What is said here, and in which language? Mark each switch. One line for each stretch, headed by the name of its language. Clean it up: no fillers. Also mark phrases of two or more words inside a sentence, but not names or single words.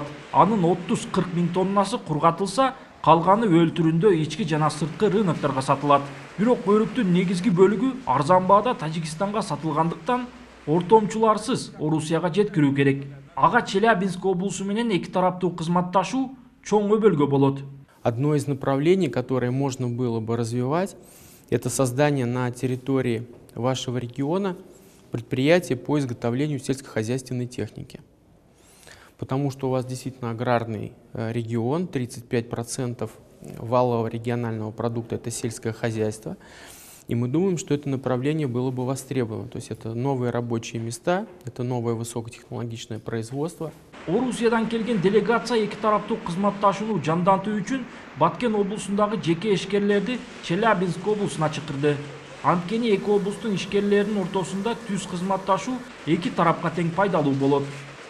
Kyrgyz: Анын 30-40 000 тоннасы кургатылса, калганы өл түрүндө ички жана сырткы рынокторго сатылат. Бирок өрүктүн негизги бөлүгү арзан баада Тажикстанга сатылгандыктан ортомчуларсыз Орусияга жеткирүү керек. Ага Челябинск облусу менен эки тараптуу кызматташуу чоң өбөлгө болот.
Russian: Одно из направлений, которое можно было бы развивать, это создание на территории вашего региона предприятия по изготовлению сельскохозяйственной техники. Потому что у вас действительно аграрный регион, 35% валового регионального продукта – это сельское хозяйство. И мы думаем, что это направление было бы востребовано. То есть это новые рабочие места, это новое высокотехнологичное производство.
Kyrgyz: Орусиядан келген делегация эки тараптуу кызматташууну жандантуу үчүн Баткен облусундагы жеке ишкерлерди Челябинск облусуна чакырды. Анткени эки облустун ишкерлеринин ортосунда түз кызматташуу эки тарапка тең пайдалуу болот.